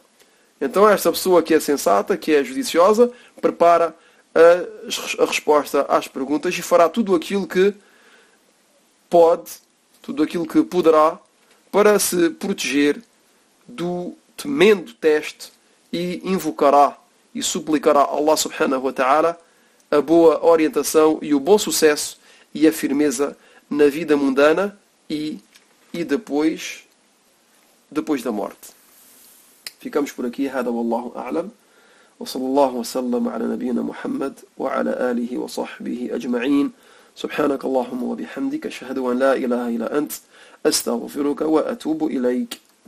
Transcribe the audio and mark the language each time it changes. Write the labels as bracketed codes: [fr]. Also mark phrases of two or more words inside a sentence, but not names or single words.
[pt] Então esta pessoa que é sensata, que é judiciosa, prepara a resposta às perguntas e fará tudo aquilo que poderá para se proteger do temendo teste e invocará e suplicará a [ar] الله سبحانه وتعالى [pt] a boa orientação e o bom sucesso e a firmeza na vida mundana e depois da morte. Ficamos por aqui. [ar] هذا والله أعلم. وصلى الله وسلم على نبينا محمد وعلى آله وصحبه أجمعين. سبحانك اللهم وبحمدك أشهد أن لا إله إلا أنت أستغفرك وأتوب إليك.